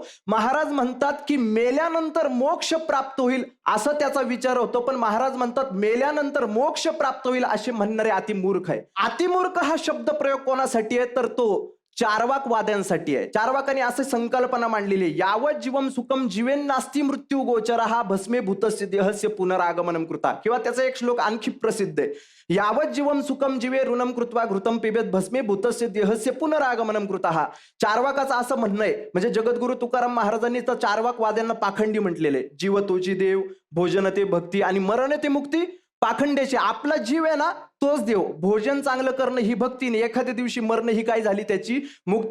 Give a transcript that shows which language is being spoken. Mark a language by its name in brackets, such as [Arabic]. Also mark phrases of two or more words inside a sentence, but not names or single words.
[Marathi] महाराज म्हणतात की मेल्यानंतर मोक्ष प्राप्त होईल असं त्याचा विचार होतो. पण महाराज म्हणतात मेल्यानंतर मोक्ष प्राप्त होईल असे म्हणणारे अतिमूर्ख आहे. अतिमूर्ख हा शब्द प्रयोग कोणासाठी आहे तर तो चार्वाकवाद्यांसाठी आहे. चार्वाकांनी असे संकल्पना मांडलेली आहे. [Sanskrit] यावत जीवम सुखम जीवेन नास्ती मृत्यू गोचर हा भस्मे भूतस्य देहस्य पुनरागमनम कृता. [Marathi] किंवा त्याचा एक श्लोक आणखी प्रसिद्ध आहे. [Sanskrit] यावत जीवम सुखम जीवे ऋणम कृत्वा घृतम पिबेत भस्मे भूतस्य देहस्य पुनरागमनम कृता. [Marathi] हा चार्वाकाचं असं म्हणणं आहे. म्हणजे जगद्गुरु तुकाराम महाराजांनी तर चार्वाकवाद्यांना पाखंडी म्हटलेले. जीव तोची देव, भोजन ते भक्ती आणि मरण ते मुक्ती पाखंड्याचे. आपला जीव आहे ना तोच देव, भोजन चांगलं करणं ही भक्ती नाही, एखाद्या दिवशी मरण ही काय झाली त्याची मुक्ती.